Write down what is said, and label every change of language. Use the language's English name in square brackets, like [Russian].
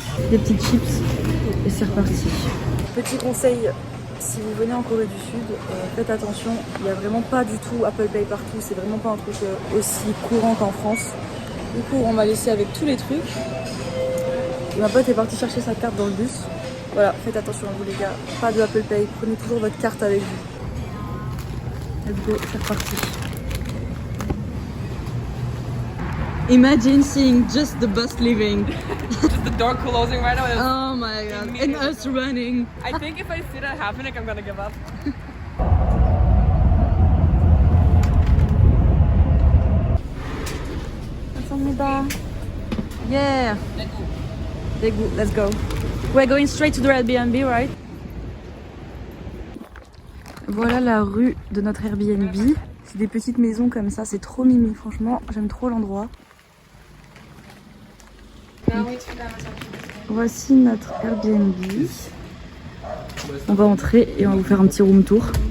[French] Des petites chips et c'est reparti. Petit conseil, si vous venez en Corée du Sud, faites attention, il n'y a vraiment pas du tout Apple Pay partout, c'est vraiment pas un truc aussi courant qu'en France. Du coup on m'a laissé avec tous les trucs. Ma pote est partie chercher sa carte dans le bus. Voilà, faites attention à vous les gars, pas de Apple Pay, prenez toujours votre carte avec vous. [English] Let's go, [French] c'est reparti. [English] Imagine seeing just the bus leaving. Just the door closing right now. Oh my god, and us running. I think if I see that happening, I'm gonna give up. [Korean] 감사합니다. [English] Yeah. Daegu, let's go. We're going straight to the Airbnb, right? [French] Voilà la rue de notre Airbnb. C'est des petites maisons comme ça, c'est trop mimi, franchement, j'aime trop l'endroit. Voici notre Airbnb. On va entrer et on va vous faire un petit room tour.